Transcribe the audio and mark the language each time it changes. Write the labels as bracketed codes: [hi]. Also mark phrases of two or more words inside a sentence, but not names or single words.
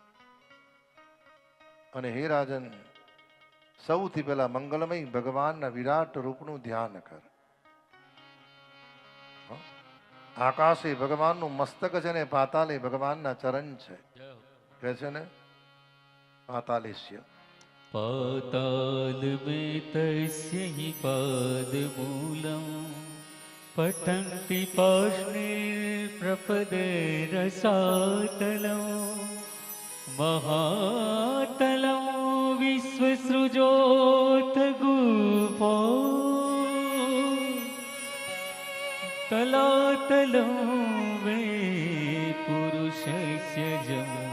[gu] અને હે રાજન, સૌથી પહેલા મંગલમય ભગવાનના વિરાટ રૂપનું ધ્યાન કર. આકાશે ભગવાનનું મસ્તક છે ને પાતાલે ભગવાનના ચરણ છે. કે છે ને પાતાલેશ્ય [sa] पातालमेतस्य हि पादमूलं पठन्ति पाष्णिप्रपदे रसातलं महातलं विश्वसृजोऽथ गुफो तलातलं वे पुरुषस्य जम्